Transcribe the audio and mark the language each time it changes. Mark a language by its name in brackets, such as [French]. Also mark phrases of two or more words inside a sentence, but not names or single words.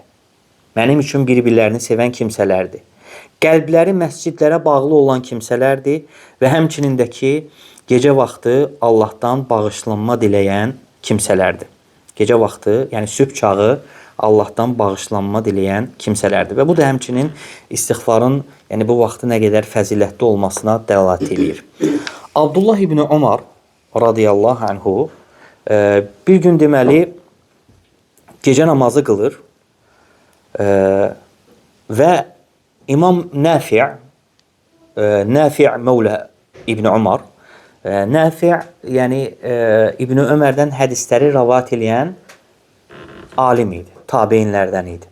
[Azerbaijani] Mənim üçün bir-birlərini sevən kimsələrdir. Qəlbləri məscidlərə bağlı olan kimsələrdir və həmçinin də ki, gecə vaxtı Allahdan bağışlanma diləyən kimsələrdir. Gecə vaxtı, yəni sübh çağı Allahdan bağışlanma diləyən kimsələrdir. Və bu da həmçinin istiğfarın, yəni bu vaxtı nə qədər fəzilətli olmasına dəlalət edir. Abdullah ibn Umar [Arabic] رضي الله عنه [Azerbaijani] bir gün deməli gecə namazı qılır və İmam Nafi' Mevla İbn Umar, Nafi' yəni İbn Ömərdən hədisləri rəvat edən alim idi, tabeinlərdən idi.